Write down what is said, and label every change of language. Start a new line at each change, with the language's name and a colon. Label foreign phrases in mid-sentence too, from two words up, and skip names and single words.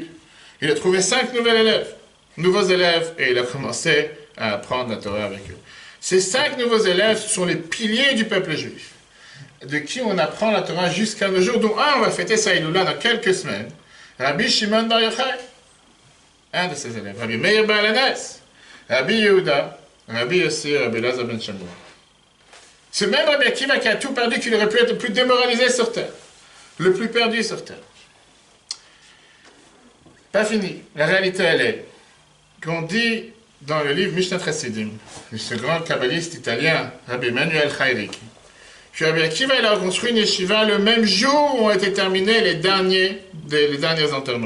French: Il a trouvé 5 nouveaux élèves, et il a commencé à apprendre la Torah avec eux. Ces 5 nouveaux élèves sont les piliers du peuple juif, de qui on apprend la Torah jusqu'à nos jours, dont un, on va fêter sa Iloula dans quelques semaines. Rabbi Shimon Bar Yochai, un de ses élèves. Rabbi Meir Baal Haness, Rabbi Yehuda, Rabbi Yossi, Rabbi Elazar ben Shammua. Ce même Rabbi Akiva qui a tout perdu, qu'il aurait pu être le plus démoralisé sur terre, le plus perdu sur terre. Pas fini. La réalité, elle est qu'on dit dans le livre Mishnat Chassidim, de ce grand kabbaliste italien, Rabbi Emmanuel Chayrik, que Rabbi Akiva il a reconstruit une yeshiva le même jour où ont été terminés les derniers enterrements.